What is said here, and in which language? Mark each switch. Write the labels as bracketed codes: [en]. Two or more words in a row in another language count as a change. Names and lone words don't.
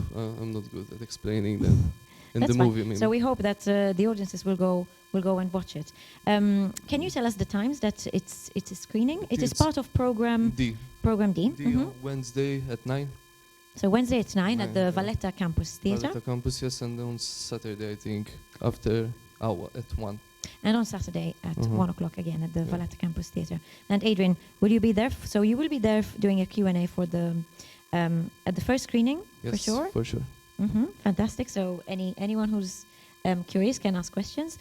[en] I'm not good at explaining them in That's the fine. movie. Maybe. So we hope that the audiences will go and watch it. Can you tell us the times that it is screening? It is It's part of program D. D. Wednesday at 9. So Wednesday at 9 at the 9, yeah. Valletta campus theatre, Valletta campus, yes, and on Saturday I think after hour at 1. and on Saturday at 1 o'clock again at the Yeah. Valletta campus theatre. And Adrian, will you be there? So you will be there doing a Q&A for the at the first screening, Yes, for sure. For sure. Fantastic. So anyone who's curious can ask questions.